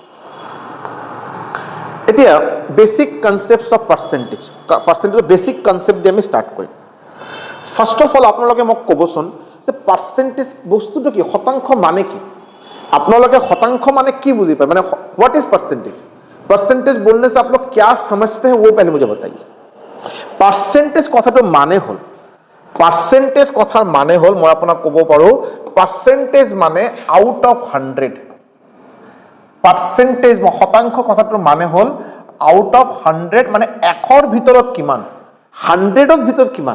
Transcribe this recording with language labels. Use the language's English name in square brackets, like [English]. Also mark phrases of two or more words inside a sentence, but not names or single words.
[Assamese] এতিয়া [English] basic concepts of percentage basic concept [Assamese] দি আমি ষ্টাৰ্ট কৰিম। [English] first of all [Assamese] আপোনালোকে মোক ক'বচোন যে পাৰ্চেণ্টেজ বস্তুটো কি, শতাংশ মানে কি? আপোনালোকে শতাংশ মানে কি বুজি পায়, মানে [English] what is percentage? [Hindi] পাৰ্চেণ্টেজ बोलने से आप लोग क्या समझते हैं वो पहले मुझे बताइए। [Assamese] পাৰ্চেণ্টেজ কথাটো মানে হ'ল, পাৰ্চেণ্টেজ কথাৰ মানে হ'ল, মই আপোনাক ক'ব পাৰোঁ পাৰ্চেণ্টেজ মানে [English] out of 100. [Assamese] পাৰ্চেণ্টেজ শতাংশ কথাটোৰ মানে হ'ল [English] out of 100, [Assamese] মানে 100ৰ ভিতৰত কিমান, 100ৰ ভিতৰত কিমান।